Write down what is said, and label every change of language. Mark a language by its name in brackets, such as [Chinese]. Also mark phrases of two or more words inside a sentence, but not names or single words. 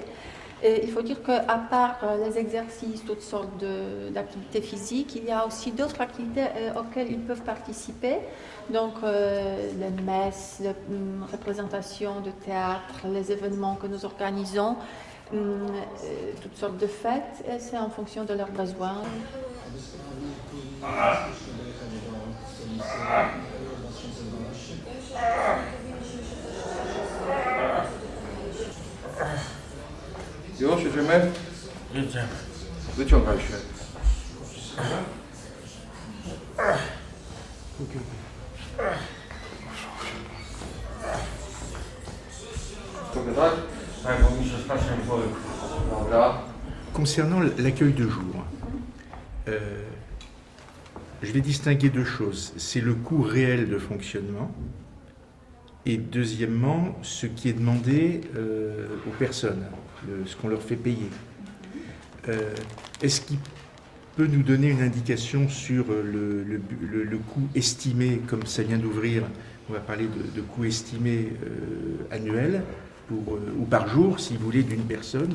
[French] Et il faut dire qu'à part les exercices, toutes sortes d'activités physiques, il y a aussi d'autres activités auxquelles ils peuvent participer. Donc les messes, les représentations de théâtre, les événements que nous organisons, toutes sortes de fêtes, et c'est en fonction de leurs besoins. [Polish] Już jedziemy? Jedziemy. Wyciągaj się. Tobie tak? Tak, bo mi się strasznie boi. Dobra. [French] Concernant l'accueil de jour, je vais distinguer 2 choses. C'est le coût réel de fonctionnement et deuxièmement, ce qui est demandé aux personnes, ce qu'on leur fait payer. Est-ce qu'il peut nous donner une indication sur le coût estimé, comme ça vient d'ouvrir, on va parler de coût estimé annuel ou par jour, si vous voulez, d'une personne.